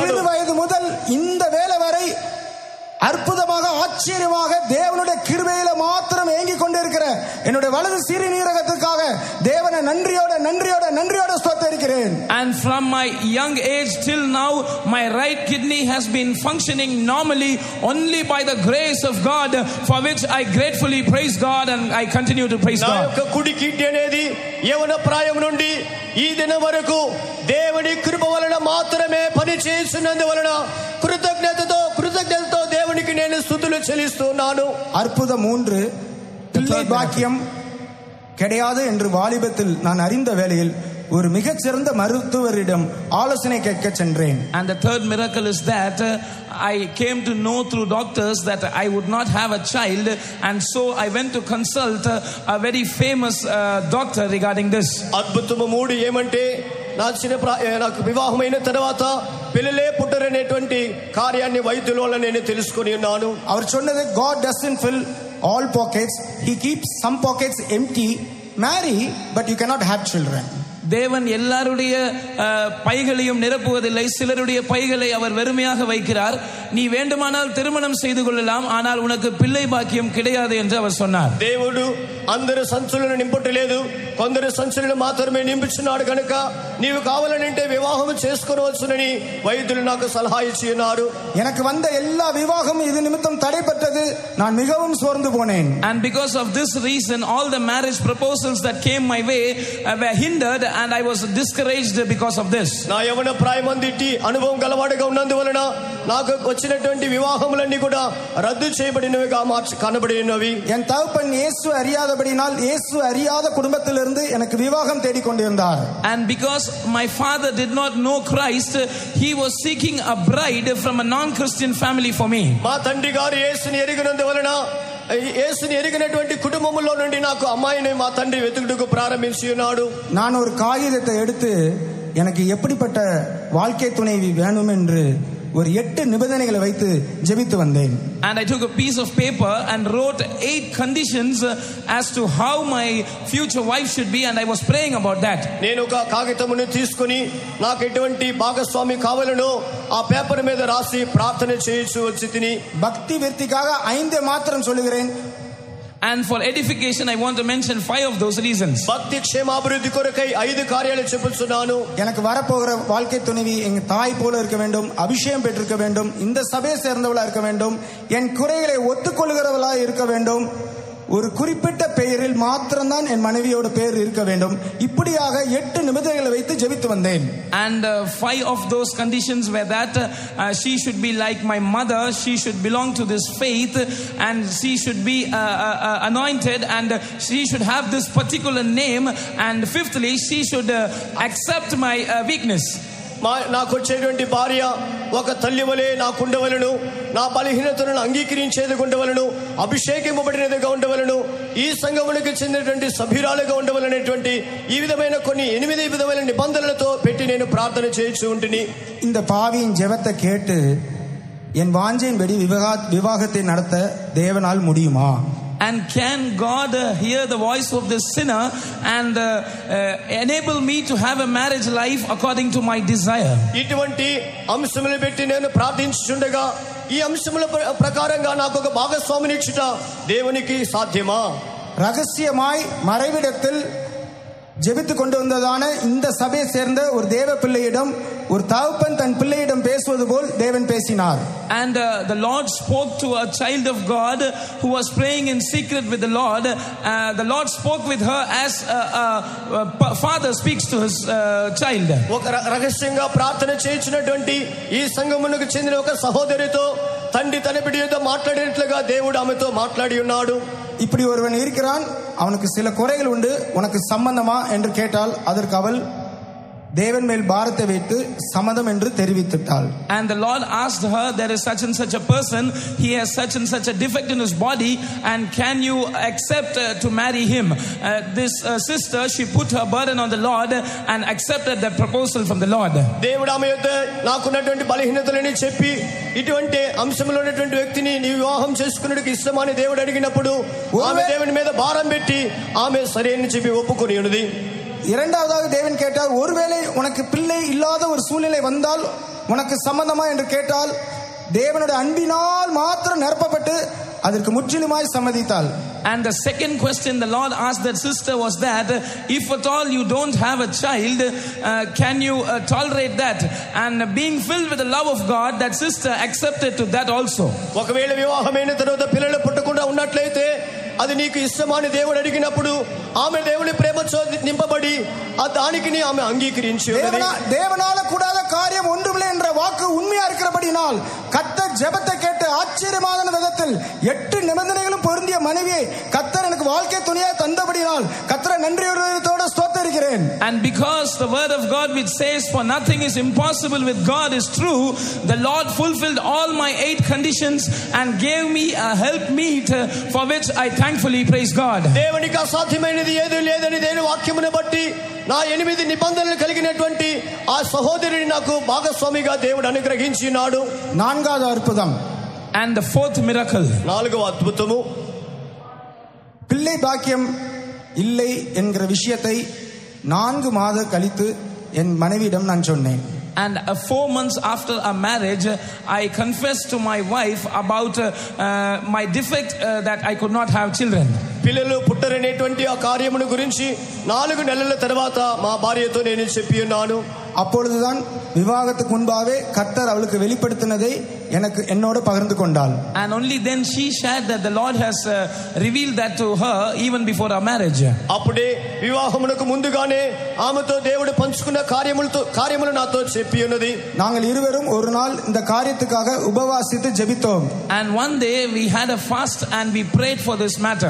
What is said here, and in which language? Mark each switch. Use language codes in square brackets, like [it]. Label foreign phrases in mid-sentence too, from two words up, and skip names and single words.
[ta] சிறு வயது முதல் இந்த வேளை வரை அற்புதமாக ஆச்சரியமாக தேவனுடைய கிருபையில மாத்திரம் ஏங்கிக் கொண்டிருக்கிற என்னுடைய வலது சிறுநீரகத்துக்காக தேவனை நன்றியோட ஸ்தோத்திரிக்கிறேன். [en] And from my young age till now, my right kidney has been functioning normally only by the grace of God, for which I gratefully praise God, and I continue to praise God. [te] నా యొక్క కుడి కిడ్నీ అనేది యవన ప్రాయం నుండి ఈ దినం వరకు దేవుని కృప వలన మాత్రమే పని చేస్తున్నందువలన కృతజ్ఞతతో దేవునికి నేను స్తుతులు చెల్లిస్తున్నాను. [ta] அற்புதம் 3, பிள்ளை பாக்கியம் கிடையாது என்று வாலிபத்தில் நான் அறிந்த வேளையில் ஒரு மிகச்சிறந்த மருத்துவரிடம் ஆலோசனை கேட்க சென்றேன். [en] And the third miracle is that I came to know through doctors that I would not have a child, and so I went to consult a very famous doctor regarding this. [te] అద్భుతము 3 ఏమంటే నాకు వివాహమైన తర్వాత పిల్లలే పుట్టరనేటువంటి కార్యాన్ని వైద్యుల వల్ల నేను తెలుసుకొని ఉన్నాను. [ta] அவர் சொன்னது, [en] God doesn't fill all pockets, he keeps some pockets empty. Marry, but you cannot have children. [ta] தேவன் எல்லாருடைய பைகளையும் நிரப்புவதில்லை, சிலருடைய பைகளை அவர் வெறுமையாக வைக்கிறார். நீ வேண்டுமானால் திருமணம் செய்து கொள்ளலாம், ஆனால் உனக்கு பிள்ளை பாக்கியம் கிடையாது என்று அவர் சொன்னார். [te] దేవుడు అందరి సంచులను నింపట్లేదు, కొందరి సంచులను మాత్రమే నింపుచున్నాడు కనుక నీవు కావాలంటే వివాహం చేసుకోవచ్చునని వైద్యులు నాకు సలహా ఇచ్చి ఉన్నారు. [ta] எனக்கு வந்த எல்லா விவாகமும் இது நிமித்தம் தடைபட்டது. நான் மிகவும் சோர்ந்து போனேன். [en] And because of this reason, all the marriage proposals that came my way were hindered, and I was discouraged because of this. [te] నా యవన ప్రాయమందిటి అనుభవం గలవాడుగా ఉన్నందువలన నాకు వచ్చినటువంటి వివాహములన్నీ కూడా రద్దు చేయబడినవిగా కనబడినవి. [ta] என் தகப்பன் இயேசு அறியாதபடினால் இயேசு அறியாத குடும்பத்திலிருந்து எனக்கு விவாகம் தேடிக் கொண்டிருந்தார். [en] And because my father did not know Christ, he was seeking a bride from a non-Christian family for me. [te] మా తండ్రి గారు యేసుని ఎరిగినందువలన యేసుని ఎరిగినటువంటి కుటుంబములో నుండి నాకు అమ్మాయిని మా తండ్రి వెతుకుటకు ప్రారంభించి ఉన్నాడు. [ta] நான் ஒரு காகிதத்தை எடுத்து எனக்கு எப்படிப்பட்ட வாழ்க்கை துணைவி வேணும் என்று ஒரு 8 நிபந்தனைகளை வைத்து ஜெபித்து வந்தேன். [en] And I took a piece of paper and wrote 8 conditions as to how my future wife should be, and I was praying about that. [te] నేను ఒక కాగితమును తీసుకొని నాకు ఎటువంటి భాగస్వామి కావాలనో ఆ పేపర్ మీద రాసి ప్రార్థన చేయించు వచ్చితిని. [ta] பக்தி விருத்திக்காக 5 மாத்திரம் சொல்லுகிறேன். [en] And for edification, I want to mention 5 of those reasons. [te] భక్తి క్షేమాభివృద్ధి కొరకై 5 కార్యాలు చెప్పుచున్నాను. [ta] எனக்கு வரப்போகிற வாழ்க்கை துணைவி எங்க தாய் போல இருக்க வேண்டும், அபிஷேகம் பெற்றிருக்க வேண்டும், இந்த சபையை சேர்ந்தவளா இருக்க வேண்டும், என் குறைகளை ஒத்துக்கொள்கிறவளா இருக்க வேண்டும், ஒரு குறிப்பிட்ட பெயரில் மாத்திரம்தான் என் மனைவியோட பெயர் இருக்க வேண்டும். இப்படியாக 8 நிபந்தனைகளை வைத்து ஜெபித்து வந்தேன். [en] And 5 of those conditions were that she should be like my mother, she should belong to this faith, and she should be anointed, and she should have this particular name, and fifthly she should accept my weakness. [te] నాకు వచ్చేటువంటి భార్య ఒక తల్లి వలె నాకు ఉండవలను, నా బలహీనతలను అంగీకరించేది ఉండవలను, అభిషేకింపబడినదిగా ఉండవలను, ఈ సంఘమునికి చెందినటువంటి సభ్యురాలుగా ఉండవలనేటువంటి ఈ విధమైన కొన్ని 8 విధమైన నిబంధనలతో పెట్టి నేను ప్రార్థన చేయించు ఉంటిని. [ta] இந்த பாவியின் ஜெபத்தை கேட்டு என் வாஞ்சையின்படி விவாகத்தை நடத்த தேவனால் முடியுமா? [en] And can God hear the voice of this sinner and enable me to have a marriage life according to my desire? [te] ఇటువంటి అంశములు పెట్టి నేను ప్రార్థించుచుండగా ఈ అంశముల ప్రకారంగా నాకు ఒక భాగస్వామిని ఇచ్చుట దేవునికి సాధ్యమా? [ta] ரகசியமாய் மறைவிடத்தில் ஜெபித்து கொண்டு வந்ததான இந்த சபையை சேர்ந்த ஒரு தேவ பிள்ளையிடம் ஒரு தகப்பன் தன் பிள்ளையிடம் பேசுவது போல் தேவன் பேசினார். [en] And the Lord spoke to a child of God who was praying in secret with the Lord. The Lord spoke with her as a father speaks to his child. [te] ఒక రహస్యంగా ప్రార్థన చేయించినటువంటి ఈ సంఘమునకు చెందిన ఒక సహోదరితో తండ్రి తన బిడ్డతో మాట్లాడినట్లుగా దేవుడు ఆమెతో మాట్లాడి ఉన్నాడు. [ta] இப்படி ஒருவன் இருக்கிறான், அவனுக்கு சில குறைகள் உண்டு, உனக்கு சம்பந்தமா என்று கேட்டால் அதற்கு அவள் தேவன் மேல் பாரத்தை வைத்து சம்மதம் என்று தெரிவித்துட்டாள். [en] And the Lord asked her, there is such and such a person, he has such and such a defect in his body, and can you accept to marry him? This sister, she put her burden on the Lord and accepted that proposal from the Lord. [te] దేవుడు ఆమె యొద్ద నాకున్నటువంటి బలహీనతలని చెప్పి ఇటువంటి అంశంలో ఉన్నటువంటి వ్యక్తిని నీ వివాహం చేసుకునేందుకు ఇష్టమని దేవుడు అడిగినప్పుడు ఆమె దేవుని మీద భారం పెట్టి ఆమె సరైన చెప్పి ఒప్పుకొని ఉన్నది. [ta] இரண்டாவதாக தேவன் கேட்டார், ஒருவேளை உனக்கு பிள்ளை இல்லாத ஒரு சூழ்நிலை வந்தால் உனக்கு சம்பந்தமா என்று கேட்டால் தேவனுடைய அன்பினால் மாத்திரம் நிரப்பப்பட்டு அதற்கு முற்றிலுமாய் சம்மதித்தாள். [en] And the second question the Lord asked that sister was that if at all you don't have a child, can you tolerate that? And being filled with the love of God, that sister accepted to that also. [te] ఒకవేళ వివాహమైన తరువాత పిల్లలు పుట్టకుండా ఉన్నట్లయితే అది నీకు ఇష్టమని దేవుడు అడిగినప్పుడు ఆమె దేవుని ప్రేమతో నింపబడి ఆ దానికిని ఆమె అంగీకరించి [ta] தேவனால கூடாத காரியம் ஒன்றுமில்லை என்ற வாக்கு உண்மையா இருக்கிறபடினால் கர்த்தர் ஜெபத்தை கேட்டு ஆச்சரியமான விதத்தில் 8 நிபந்தனைகளும் பொருந்திய மனைவியை கர்த்தர் எனக்கு வாழ்க்கை துணையாய் தந்தபடினால் கர்த்தரை நன்றியோடு ஸ்தோத்திரிக்கிறேன். [en] And because the word of God which says for nothing is impossible with God is true, the Lord fulfilled all my 8 conditions and gave me a helpmeet for which I thankfully praise God. [te] దేవునికి అసాధ్యమైనది ఏదీ లేదని దేవుని వాక్యమును బట్టి నా 8 నిబంధనలు కలిగినటువంటి ఆ సహోదరిని నాకు భాగస్వామిగా దేవుడు అనుగ్రహించినాడు. నాలుగవ అద్భుతం. [en] And the 4th miracle. [te] 4వ అద్భుతము, [ta] பிள்ளை பாக்கியம் இல்லை என்கிற விஷயத்தை 4 மாத கழித்து என் மனைவியிடம் நான் சொன்னேன். [en] And 4 months after our marriage, I confessed to my wife about my defect that I could not have children. [te] పిల్లలు పుట్టరనేటువంటి ఆ కార్యమును గురించి 4 నెలల తర్వాత మా భార్యతో నేను చెప్పి ఉన్నాను. [ta] அப்பொழுதுதான் விவாகத்துக்கு முன்பாவே கர்த்தர் அவளுக்கு வெளிப்படுத்தினதை என்னோட பகிர்ந்து கொண்டாள். [en] And only then she shared that the Lord has revealed that to her even before our marriage. [te] అప్పుడే వివాహమునకు ముందుగానే ఆమెతో దేవుడు పంచుకున్న కార్యములు నాతో చెప్పి ఉన్నది. [ta] நாங்கள் இருவரும் ஒரு நாள் இந்த காரியத்துக்காக உபவாசித்து ஜெபித்தோம். [en] And one day we had a fast and we prayed for this matter.